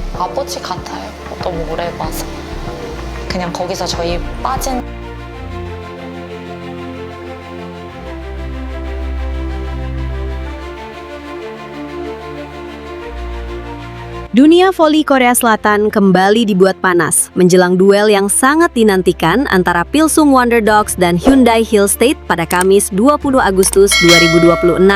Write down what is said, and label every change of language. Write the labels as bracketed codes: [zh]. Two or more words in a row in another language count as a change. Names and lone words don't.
[ko] 아버지 같아요. 너무 오래 봐서. 그냥 거기서 저희 빠진 [id] Dunia voli Korea Selatan kembali dibuat panas menjelang duel yang sangat dinantikan antara Pilsung Wonder Dogs dan Hyundai Hill State pada Kamis 20 Agustus 2026.